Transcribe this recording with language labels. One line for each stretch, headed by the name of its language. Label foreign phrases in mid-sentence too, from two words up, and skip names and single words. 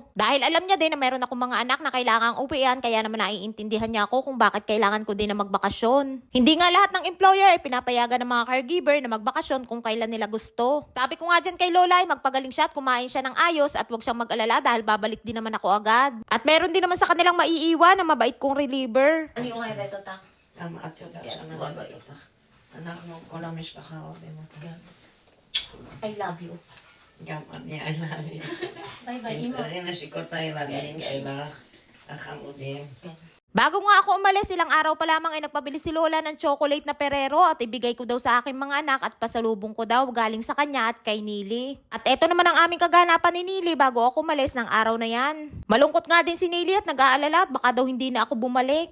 Filipino: Dahil alam niya din na meron akong mga anak na kailangang uwian kaya naman naiintindihan niya ako kung bakit kailangan ko din na magbakasyon. Hindi nga lahat ng employer ay pinapayagan ng mga caregiver na magbakasyon kung kailan nila gusto. Sabi ko nga dyan kay Lola ay magpagaling siya at kumain siya ng ayos at wag siyang mag-alala dahil babalik din naman ako agad. At meron din naman sa kanilang maiiwan na mabait kong reliever.
Hebrew: אני אוהבת אותך. גם את יודעת כן, שאני אוהבת. אוהבת אותך. אנחנו, כל המשפחה אוהבים אותך.
English: I love you.
Hebrew: גם אני,
English: I love you.
Hebrew: ביי ביי, אמא. תמסרי נשיקות הילדים שלך, החמודים.
Filipino: Bago nga ako umalis, ilang araw pa lamang ay nagpabili si Lola ng chocolate na Ferrero at ibigay ko daw sa aking mga anak at pasalubong ko daw galing sa kanya at kay Nili. At eto naman ang aming kaganapan ni Nili bago ako umalis ng araw na yan. Malungkot nga din si Nili at nag-aalala at baka daw hindi na ako bumalik.